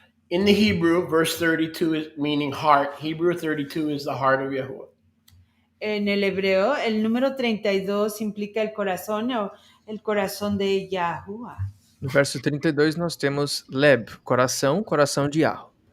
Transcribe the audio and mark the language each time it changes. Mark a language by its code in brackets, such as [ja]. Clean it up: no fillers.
[en] In the Hebrew, verse 32 is meaning heart. Hebrew 32 is the heart of Yahuwah. [es] En el hebreo, el número 32 implica el corazón o el corazón de Yahuwah. [pt] No verso 32 nós temos Leb, coração, coração de Yahweh.